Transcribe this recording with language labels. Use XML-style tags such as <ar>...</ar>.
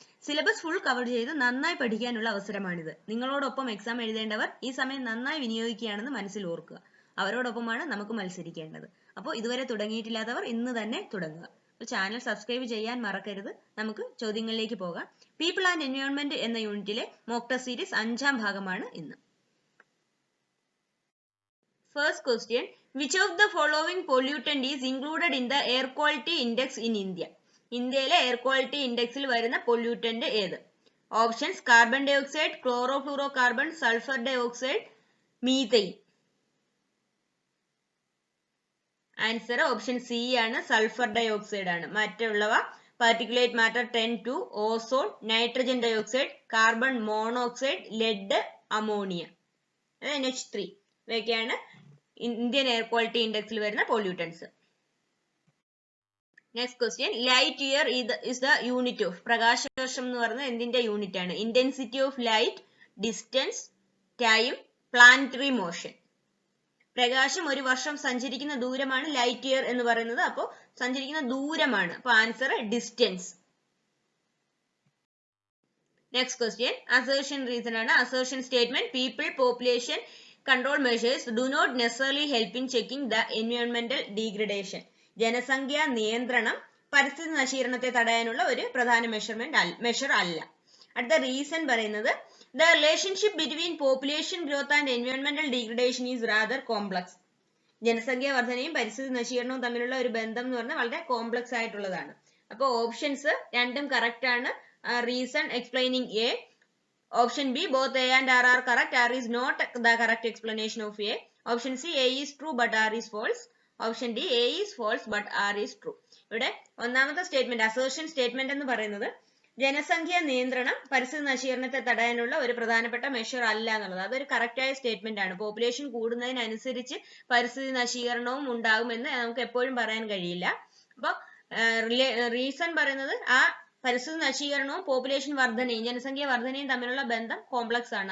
<ml>Syllabus full cover ചെയ്ത് നന്നായി പഠിക്കാനുള്ള അവസരമാണിത്. നിങ്ങളോടൊപ്പം എക്സാം എഴുതേണ്ടവർ ഈ സമയം നന്നായി വിനിയോഗിക്കുകയാണെന്ന് മനസ്സിൽ ഓർക്കുക. അവരോടൊപ്പമാണ് നമുക്ക് മത്സരിക്കേണ്ടത്. അപ്പോൾ ഇതുവരെ തുടങ്ങിയിട്ടില്ലാത്തവർ ഇന്ന് തന്നെ തുടങ്ങുക. ചാനൽ സബ്സ്ക്രൈബ് ചെയ്യാൻ മറക്കരുത്. നമുക്ക് ചോദ്യങ്ങളിലേക്ക് പോകാം. പീപ്പിൾ ആൻഡ് എൻവയോൺമെന്റ് എന്ന യൂണിറ്റിലെ മോക്ക് ടെസ്റ്റ് സീരീസ് 5ാം ഭാഗമാണ് ഇന്ന്.</ml> <en>First question, which of the following pollutant is included in the air quality index in India?</en> <ml>ഇന്ത്യയിലെ എയർ ക്വാളിറ്റി ഇൻഡെക്സിൽ വരുന്ന പൊല്യൂട്ടന്റ് ഏത്? Options carbon dye oxide, chlorofluoro carbon, sulphur dye oxide, methane. Answer option C ആണ്, sulphur dye oxide ആണ്. മറ്റുള്ളവ particulate matter 10(2), ozone, nitrogen dye oxide, carbon monoxide, lead, ammonia, NH3 ഇവയൊക്കെയാണ് Indian air quality ഇൻഡെക്സിൽ വരുന്ന pollutants.</ml> <en>next question, light year is the unit of,</en> <ml>പ്രകാശവർഷം എന്ന് പറയുന്നത് എന്തിന്റെ unit ആണ്?</ml> <en>Intensity of light, distance, time, planetary motion.</en> <ml>പ്രകാശം ഒരു വർഷം സഞ്ചരിക്കുന്ന ദൂരമാണ് ലൈറ്റ് ഇയർ എന്ന് പറയുന്നത്. അപ്പോൾ സഞ്ചരിക്കുന്ന ദൂരമാണ്. അപ്പൊ answer distance. Next question, assertion reason ആണ്.</ml> <en>Assertion statement, people population control measures do not necessarily help in checking the environmental degradation.</en> <ml>ജനസംഖ്യാ നിയന്ത്രണം പരിസ്ഥിതി നശീകരണത്തെ തടയാനുള്ള ഒരു പ്രധാന മെഷർ അല്ല. അടുത്ത റീസൺ പറയുന്നത്,</ml> <en>the relationship between population growth and environmental degradation is rather complex.</en> <ml>ജനസംഖ്യാ വർധനയും പരിസ്ഥിതി നശീകരണവും തമ്മിലുള്ള ഒരു ബന്ധം എന്ന് പറഞ്ഞാൽ വളരെ കോംപ്ലക്സ് ആയിട്ടുള്ളതാണ്. അപ്പോൾ ഓപ്ഷൻസ് രണ്ടും കറക്റ്റ് ആണ്. Reason explaining A.</ml> <en>Option B, both A and R are correct. R is not the correct explanation of A. Option C, A is true but R is false. Option D, A is false but R is true.</en> <ml>ഇവിടെ ഒന്നാമത്തെ statement, assertion statement എന്ന് പറയുന്നത് ജനസംഖ്യാ നിയന്ത്രണം പരിസ്ഥിതി നശീകരണത്തെ തടയാനുള്ള ഒരു പ്രധാനപ്പെട്ട മെഷർ അല്ല എന്നുള്ളത്. അതൊരു കറക്റ്റ് ആയ സ്റ്റേറ്റ്മെന്റ് ആണ്. പോപ്പുലേഷൻ കൂടുന്നതിനനുസരിച്ച് പരിസ്ഥിതി നശീകരണവും ഉണ്ടാകുമെന്ന് നമുക്ക് എപ്പോഴും പറയാൻ കഴിയില്ല. അപ്പൊ റീസൺ പറയുന്നത് ആ പരിസ്ഥിതി നശീകരണവും പോപ്പുലേഷൻ വർധനയും ജനസംഖ്യ വർധനയും തമ്മിലുള്ള ബന്ധം കോംപ്ലക്സ് ആണ്.</ml>